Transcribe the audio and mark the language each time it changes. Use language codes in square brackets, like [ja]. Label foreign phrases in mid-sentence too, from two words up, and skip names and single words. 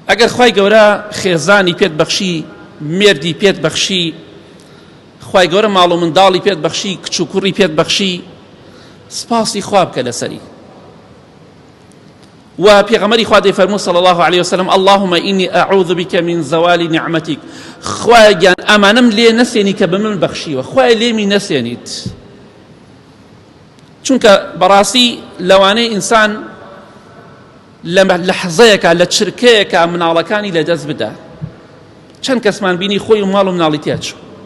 [ckb] ئەگەر خوای گەورە خێزانی پێت بەخشی، مێردی پێت بەخشی، خوای گەورە ماڵ و منداڵی پێت بەخشی، کچ و کوڕی پێت بەخشی، سپاسی خوا بکە لەسەری. و پێغەمبەری خوا دەیفەرموو [ar] صلی الله عليه وسلم اللهم إني أعوذ بك من زوال نعمتك، [ckb] خوای گیان ئەمانەم لێ نەسێنی کە بە من بەخشیوە، خوای لێمی نەسێنیت. چونکە بەڕاستی لەوانەیە ئینسان لە لەحزەیەکە لە چرکەیەکە مناڵەکانی لەدەست بدە. چەند کەسمان بینی خۆی و ماڵ و مناڵی تیا چوو.